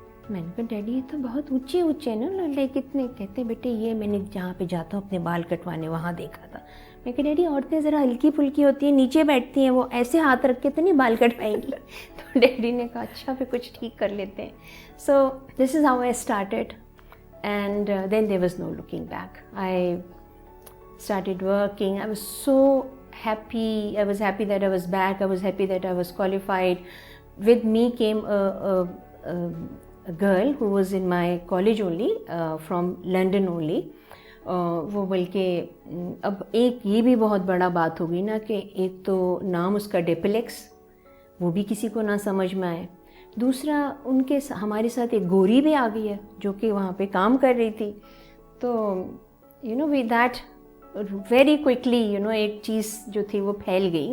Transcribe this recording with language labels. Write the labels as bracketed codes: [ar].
[ur] میں نے کہا ڈیڈی یہ تو بہت اونچے نا لے کتنے. کہتے بیٹے یہ میں نے جہاں پہ جاتا ہوں اپنے بال کٹوانے وہاں دیکھا تھا. میں کہا ڈیڈی عورتیں ذرا ہلکی پھلکی ہوتی ہیں, نیچے بیٹھتی ہیں, وہ ایسے ہاتھ رکھ کے تو نہیں بال کٹوائیں گی. تو ڈیڈی نے کہا اچھا پھر کچھ ٹھیک کر لیتے ہیں. [en] So this is how I started. And then there was no looking back. I started working. I was so happy. I was happy that I was back. I was happy that I was qualified. With me came a girl who was in my college only, from London only. [ur] وہ بلکہ اب ایک یہ بھی بہت بڑا بات ہوگی نا کہ ایک تو نام اس کا ڈیپلیکس, وہ بھی کسی کو نہ سمجھ میں آئے. دوسرا ان کے ہمارے ساتھ ایک گوری بھی آ گئی ہے جو کہ وہاں پہ کام کر رہی تھی. تو وی دیٹ ویری کوئکلی ایک چیز جو تھی وہ پھیل گئی.